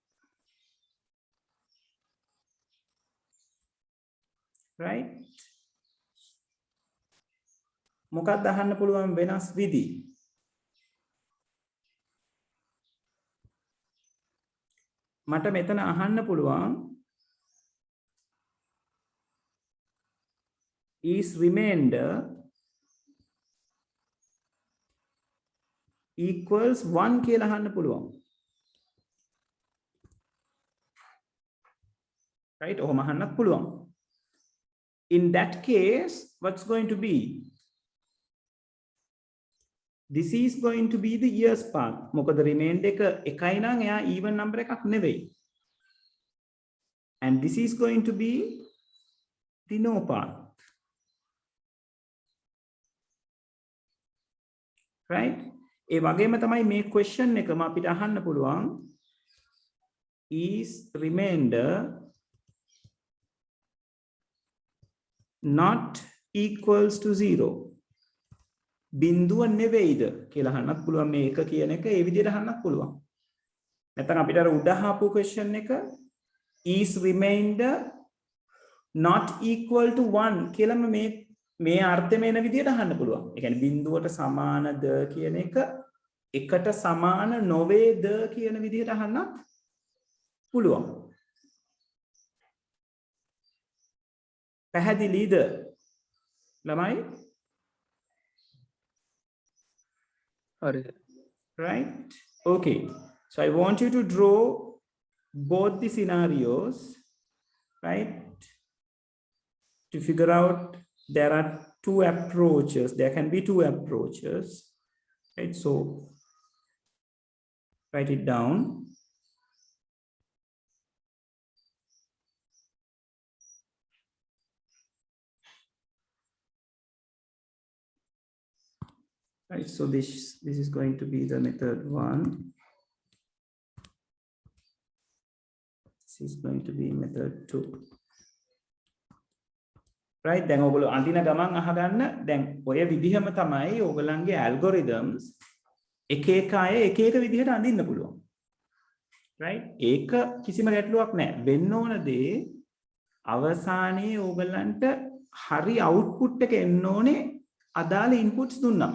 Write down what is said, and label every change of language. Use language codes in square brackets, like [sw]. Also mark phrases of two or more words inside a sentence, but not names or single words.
[en] Right? [si] මොකක්ද අහන්න පුළුවන් වෙනස් විදි? මට මෙතන අහන්න පුළුවන් [en] is remainder equals 1 [si] කියලා අහන්න පුළුවන්. Right? ඔහොම අහන්නත් පුළුවන්. [en] In that case, what's going to be? This is going to be the years path. [si] මොකද remainder එක එකයි නම් එයා [en] even number [si] එකක් නෙවෙයි. [en] And this is going to be the no path. Right? [si] ඒ වගේම තමයි මේ question එකම අපිට අහන්න පුළුවන් [en] is remainder not equals to 0. [si] බිඳුව නෙවෙයිද කියලා අහන්නත් පුළුවන්. මේ එක කියන එක ඒ විදිහට අහන්නත් පුළුවන්. නැත්නම් අපිට අර උඩ අහපු question එක [en] is remainder not equal to 1 [si] කියලාම මේ අර්ථය මේන විදිහට අහන්න පුළුවන්. ඒ කියන්නේ බිඳුවට සමානද කියන එක එකට සමාන නොවේද කියන විදිහට අහන්නත් පුළුවන්. පැහැදිලිද ළමයි? හරිද? [en] right? Okay, so I want you to draw both the scenarios, right? To figure out, there are two approaches. There can be two approaches, right? So write it down. Right, so this is going to be the method 1. This is going to be method 2. Right, [si] දැන් ඔයගොල්ලෝ අඳින ගමන් අහගන්න දැන් ඔය විදිහම තමයි ඔයගොල්ලන්ගේ algorithms එක එක අය එක එක විදිහට අඳින්න පුළුවන්. right, ඒක කිසිම ගැටලුවක් නැහැ. වෙන්න ඕන දේ අවසානයේ ඔයගොල්ලන්ට හරි output එක එන්න ඕනේ අදාළ inputs දුන්නා.